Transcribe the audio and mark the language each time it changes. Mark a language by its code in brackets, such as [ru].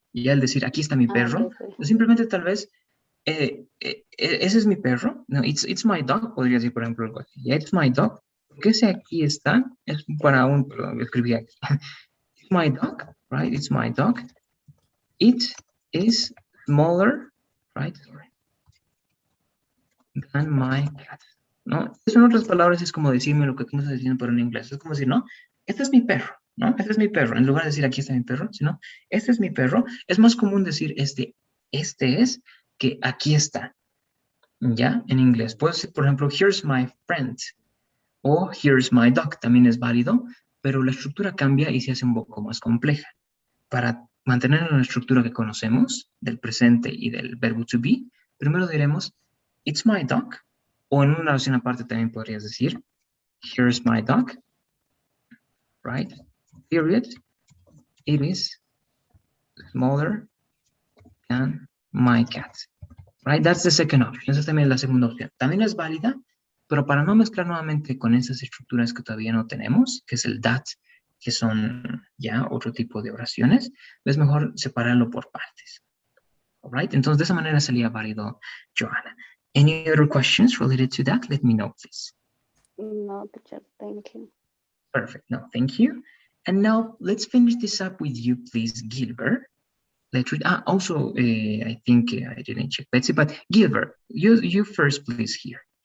[es] Y al decir, aquí está mi perro, [en] Okay. [es] simplemente tal vez, ese es mi perro, no, [en] it's my dog, [es] podría decir, por ejemplo, algo así. [en] Yeah, it's my dog, [es] porque ese aquí está, es para un, perdón, lo escribí aquí. [en] It's my dog, right, it's my dog. It is smaller, right, sorry, than my cat. [es] ¿no? Eso en otras palabras es como decirme lo que tú me estás diciendo, pero en inglés. Es como decir, ¿no? Este es mi perro, ¿no? Este es mi perro. En lugar de decir, aquí está mi perro, sino, este es mi perro. Es más común decir, este es, que aquí está, ¿ya? En inglés. Puedo decir, por ejemplo, [en] here's my friend, [es] o [en] here's my dog, [es] también es válido, pero la estructura cambia y se hace un poco más compleja. Para mantener la estructura que conocemos del presente y del verbo to be, primero diremos, [en] it's my dog, [es] o en una oración aparte también podrías decir, [en] here's my dog, right? Period. It is smaller than my cat, right? That's the second option. [es] Esa también es la segunda opción. También es válida, pero para no mezclar nuevamente con esas estructuras que todavía no tenemos, que es el that, que son ya otro tipo de oraciones, es mejor separarlo por partes. [en] All right? [es] Entonces, de esa manera sería válido, Johanna. [en] Any other questions related to that? Let me know, please. No, teacher, thank you. Perfect. No, thank you. And now let's finish this up with you, please, Gilbert. Let's read. Also, I think I didn't check Betsy, but Gilbert, you first, please, here.